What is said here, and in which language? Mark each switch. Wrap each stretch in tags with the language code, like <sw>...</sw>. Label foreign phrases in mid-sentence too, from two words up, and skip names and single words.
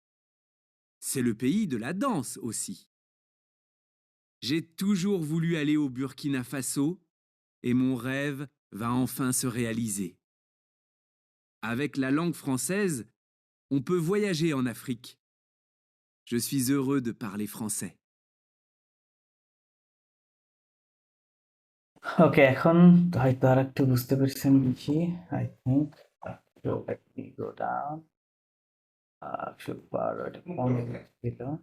<fr>C'est le pays de la danse aussi. J'ai toujours voulu aller au Burkina Faso et mon rêve va enfin se réaliser. Avec la langue française, on peut voyager en Afrique. Je suis heureux de parler français.</fr> <bn>ওকে, এখন হয়তো আর একটু বুঝতে পেরেছেন বেশি,</bn> <en>I think. So let me go down. Super,</en> <bn>এটা কোন ছিল?</bn>